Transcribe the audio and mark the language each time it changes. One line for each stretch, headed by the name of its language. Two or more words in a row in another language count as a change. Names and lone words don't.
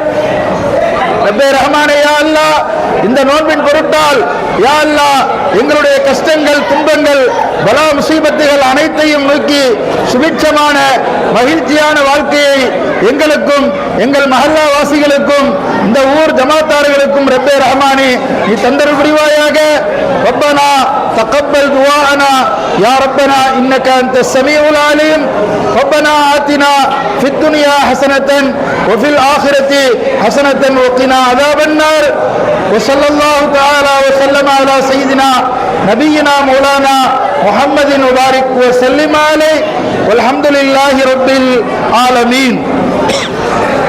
Tamil: ரப்பே ரஹ்மானே,
Arabic: يا الله,
Tamil: இந்த நோன்பின் பொருட்டால்
Arabic: يا الله
Tamil: எங்களுடைய கஷ்டங்கள், துன்பங்கள், பலா முசீபத்துகள் அனைத்தையும் நோக்கி சுபிட்சமான மகிழ்ச்சியான வாழ்க்கையை எங்களுக்கும் எங்கள் மஹல்லா வாசிகளுக்கும் இந்த ஊர் ஜமாத்தார்களுக்கும் ரப்பே ரஹ்மானே நீ தந்தருள் புரிவாயாக.
Arabic: ربنا تقبل دعاءنا يا ربنا إنك أنت السميع العليم. ربنا آتنا في الدنيا حسنة وفي الآخرة حسنة وقنا عذاب النار. وصلى الله تعالى وسلم على سيدنا نبينا مولانا محمد وبارك وسلم عليه والحمد لله رب العالمين.